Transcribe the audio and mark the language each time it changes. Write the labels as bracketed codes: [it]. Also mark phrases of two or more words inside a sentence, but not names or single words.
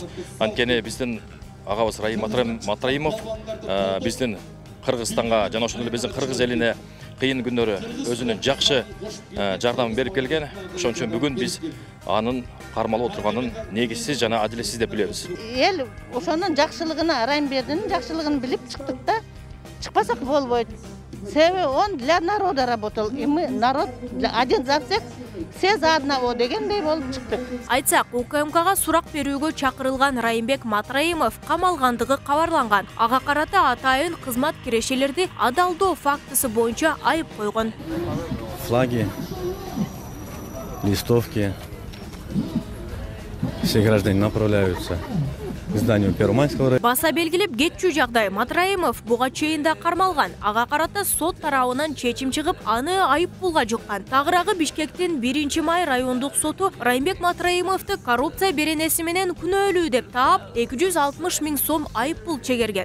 [ky] Анткени биздин агабыз Райым Матраимов биздин Кыргызстанга жана ошондой эле биздин кыргыз элине кыйын күндөрү өзүнүн жакшы жардамын берип келген. Ошон үчүн бүгүн биз анын кармалып отурганын негизсиз жана адилетсиз деп билебиз. Эл ошонун жакшылыгына, Райымбердин жакшылыгын билип чыктык да. Чыкпасак болбойт. Себеби [ru] он для народа работал, и мы народ один за всех, все за одного [ky] дегендей болуп чыктык. Айтсак, УКМКга сурак берүүгө чакырылган Райымбек Матраимов камалгандыгы кабарланган. Ага карата атайын кызмат кирешелерди адалдоо фактысы боюнча айып койгон. [ru] Флаги, листовки, все граждане направляются к зданию Первомайского района. [ky] Баса белгилеп кетчү жагдай Матраимов буга чейин да кармалган. Ага карата сот тарабынан чечим чыгып, аны айыппулга жыккан. Тагыраагы Бишкектин 1 май райондук соту Райымбек Матраимовду коррупция беренеси менен күнөөлүү деп таап, 260 миң сом айыппул чегерген.